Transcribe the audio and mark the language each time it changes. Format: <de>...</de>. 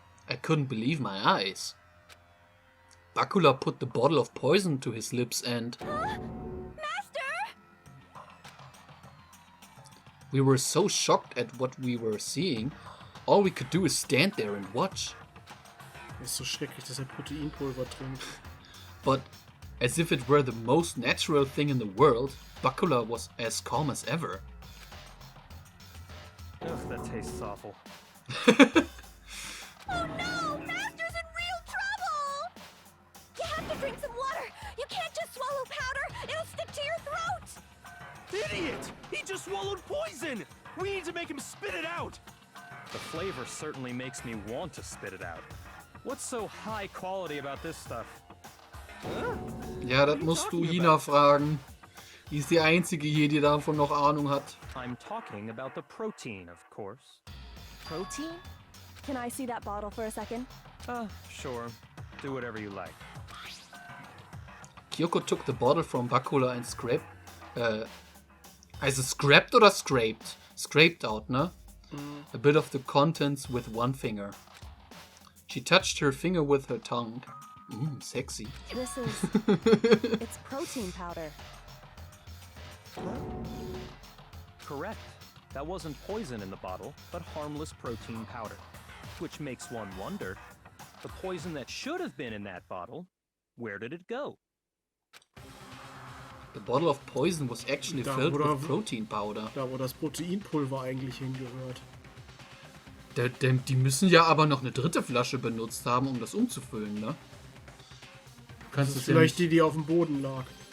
<en>I couldn't believe my eyes. Bakula put the bottle of poison to his lips and... Master! We were so shocked at what we were seeing. All we could do is stand there and watch.</en> <de>Es ist so schrecklich, dass er Proteinpulver trinkt.</de> <en>But as if it were the most natural thing in the world, Bakula was as calm as ever. Ugh, that tastes awful. Oh no! Master's in real trouble! You have to drink some water! You can't just swallow powder! It'll stick to your throat! Idiot! He just swallowed poison! We need to make him spit it out! The flavor certainly makes me want to spit it out. What's so high quality about this stuff?</en> <de>Ja, das musst du Hina fragen. Die ist die einzige hier, die davon noch Ahnung hat.</de> <en>I'm talking about the protein, of course. Protein? Can I see that bottle for a second? Sure. Do whatever you like. Kyoko took the bottle from Bakula and scraped.</en> <de>Also scrapped oder scraped?</de> <en>Scraped out, ne? A bit of the contents with one finger. She touched her finger with her tongue. Sexy. This is... it's protein powder. Correct. That wasn't poison in the bottle, but harmless protein powder. Which makes one wonder, the poison that should have been in that bottle, where did it go? The bottle of poison was actually</en> <de>Da,</de> <en>filled</en> <de>wo</de> <en>with protein powder.</en> <de>Da, wo das Proteinpulver eigentlich hingehört. Die müssen ja aber noch eine dritte Flasche benutzt haben, um das umzufüllen, ne? Das ist vielleicht die auf dem Boden lag.</de>